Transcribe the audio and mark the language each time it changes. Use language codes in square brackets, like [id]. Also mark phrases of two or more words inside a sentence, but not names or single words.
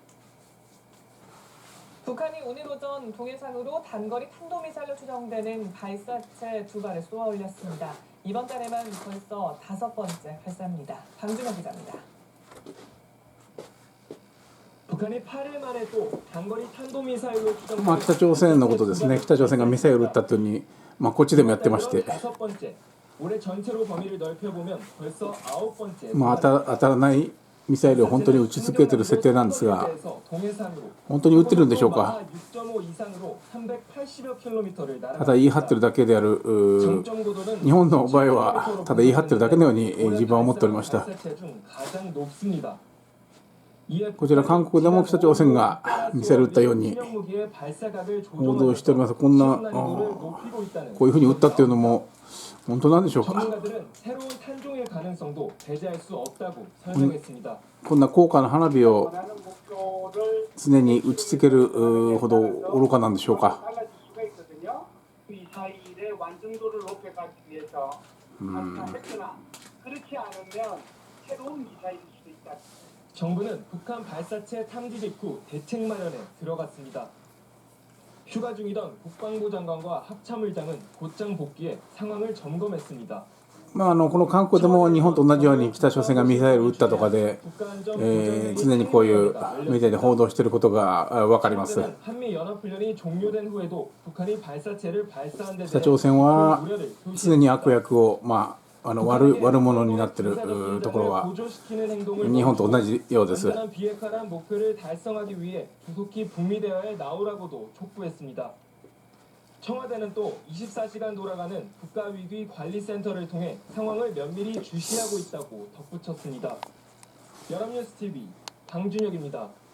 [ko] 북한이 오늘 오전 동해상으로 단거리 탄도미사일로 추정되는 발사체 2발을 쏘아 올렸습니다. 이번 달에만 벌써 5번째 발사입니다. 방준호 기자입니다. 북한이 8일 만에 또 단거리 탄도미사일로 추정되는 [ja] 北朝鮮のことですね。北朝鮮がミサイルを撃ったというふうに、こっちでもやってまして、 [ko] 올해 전체로 범위를 넓혀보면 벌써 9번째. [ja] 当たらないミサイルを本当に撃ち続けている設定なんですが、本当に撃ってるんでしょうか。ただ言い張ってるだけである。日本の場合はただ言い張ってるだけのように自分は思っておりました。こちら韓国でも北朝鮮がミサイル撃ったように報道しております。こういうふうに撃ったっていうのも本当なんでしょうか。こんな高価な花火を常に打ちつけるほど愚かなんでしょうか。 [ko] 정부는북한발사체탐지직후대책마련에들어갔습니다. 휴가 중이던 국방부 장관과 합참의장은 곧장 복귀해 상황을 점검했습니다. [ja] この韓国でも日本と同じように北朝鮮がミサイルを撃ったとかで、常にこういうメディアで報道していることが分かります。北朝鮮は常に悪役を、悪者になっているところは日本と同じようです。 [ko] 청와대는 또 24시간 돌아가는 국가위기 관리센터를 통해 상황을 면밀히 주시하고 있다고 덧붙였습니다. 연합뉴스 TV 방준혁입니다.